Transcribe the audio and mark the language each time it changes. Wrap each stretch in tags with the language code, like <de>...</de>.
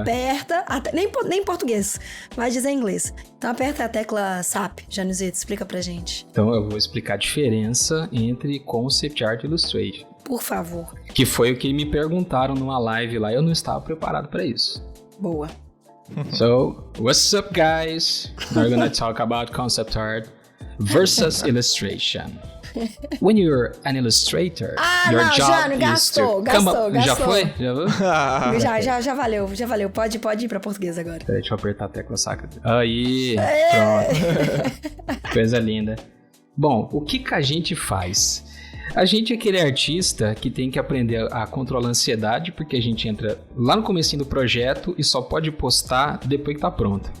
<pt>Aperta, nem em português, vai dizer em inglês. Então aperta a tecla SAP, Januzito, explica pra gente. Então eu vou explicar a diferença entre Concept Art e Illustration. Por favor. Que foi o que me perguntaram numa live lá, eu não estava preparado para isso. Boa.</pt> <en>So, what's up, guys? We're gonna talk about concept art versus illustration. When you're an illustrator, your</en> <pt>não,</pt> <en>job</en> <pt>Jânio,</pt> <en>is</en> <pt>gastou. Já foi? Já foi? Já valeu. Pode ir pra português agora. Peraí, deixa eu apertar a tecla saca. Aí, pronto. Coisa linda. Bom, o que a gente faz? A gente é aquele artista que tem que aprender a controlar a ansiedade, porque a gente entra lá no comecinho do projeto e só pode postar depois que tá pronto.</pt>